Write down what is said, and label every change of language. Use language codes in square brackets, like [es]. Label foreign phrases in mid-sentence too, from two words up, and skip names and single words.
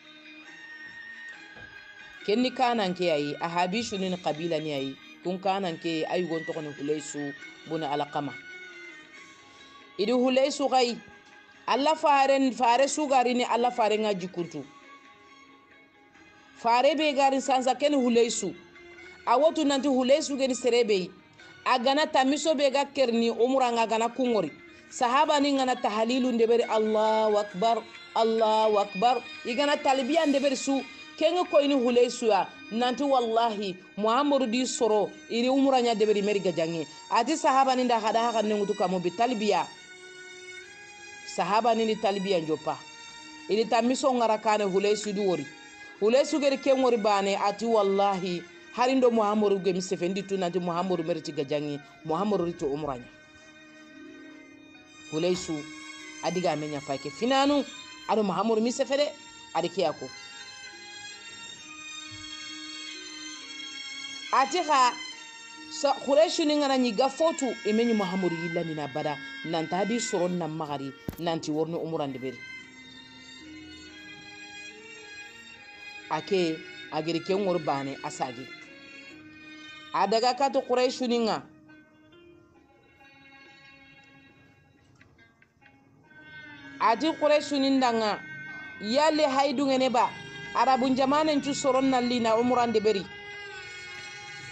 [kr] kenni kanan ke ayi ahabishu ni qabila ni ayi kun kanan ke ayi gon to kono hulaysu buna alaqama idi hulaysu gai alla fare sugari ni alla fare ngaji kuntu fare be garin sansa ken hulaysu awotu nanti hulaysu geni serebe agana tamiso be ga kerni umra ngana kungori sahaba ni ngana tahlilu ndebere [ar] الله أكبر [kr] igana talbiya ndebere su kenga ko ini hulaysu ya nanti wallahi muhammadu di soro iri umra nya debere meri gajangi ati sahaba ni nda hada haka nengutu kamo bi talbiya sahaba ni talbiya njopa iri tamiso ngara kane hulaysu du wori hulaysu geri kengori bane ati wallahi harindo muhammadu ge misefendi tu nanti muhammadu meriti gajangi muhammadu rito umra nya hulaysu adiga menya fake finanu ado muhammadu misefede adi kiyako atiha sa Quraysh ni ngana nyi gafotu imeni muhammadu yillani na bada nanta hadi soron na magari nanti worno umurande beri ake agiri kengor bane asagi adaga kato Quraysh ni nga ati Quraysh ni ndanga yale haidu ngene ba arabun jamanen tu soron na lina umurande beri